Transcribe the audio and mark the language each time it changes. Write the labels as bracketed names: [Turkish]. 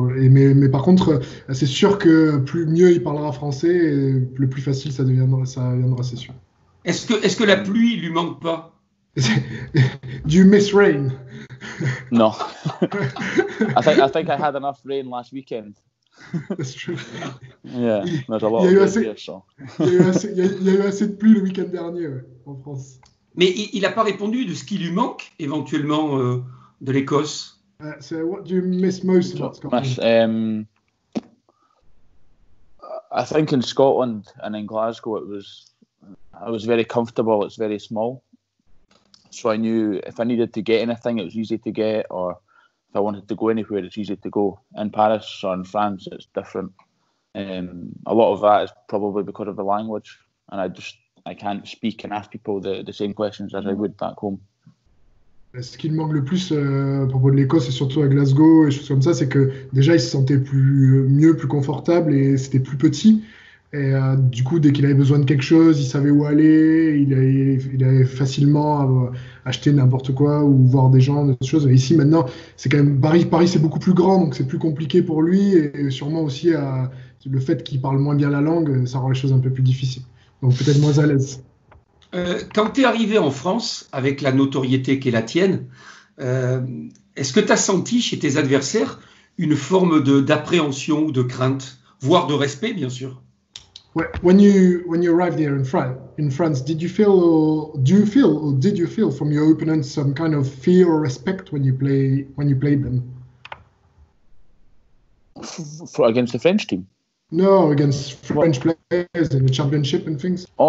[French] Mais par contre, c'est sûr que plus mieux il parlera français, et le plus facile ça viendra, c'est sûr. Est-ce que la pluie lui manque pas? [English] Do you miss rain? No. I think I had enough rain last weekend. That's true. Yeah, there's a lot of rain here, so. [French] Il y a eu assez de pluie le week-end dernier en France. Mais il n'a pas répondu de ce qui lui manque éventuellement de l'Écosse. [English] So what do you miss most about Scotland? I think in Scotland and in Glasgow I was very comfortable. It's very small, so I knew if I needed to get anything, it was easy to get, or if I wanted to go anywhere, it's easy to go. In Paris or in France, it's different. A lot of that is probably because of the language, and I can't speak and ask people the same questions as I would back home. [French] Ce qui me manque le plus à propos de l'Écosse, et surtout à Glasgow et choses comme ça, c'est que déjà il se sentait mieux, plus confortable et c'était plus petit. Et du coup, dès qu'il avait besoin de quelque chose, il savait où aller, il avait facilement acheter n'importe quoi ou voir des gens, des choses. Et ici, maintenant, c'est quand même Paris, c'est beaucoup plus grand, donc c'est plus compliqué pour lui. Et sûrement aussi, le fait qu'il parle moins bien la langue, ça rend les choses un peu plus difficiles. Donc peut-être moins à l'aise. Quand tu es arrivé en France, avec la notoriété qui est la tienne, est-ce que tu as senti chez tes adversaires une forme d'appréhension ou de crainte, voire de respect, bien sûr? [English] When you arrived here in France, did you feel from your opponents some kind of fear or respect when you played them? Against the French team? No, against French players in the championship and things.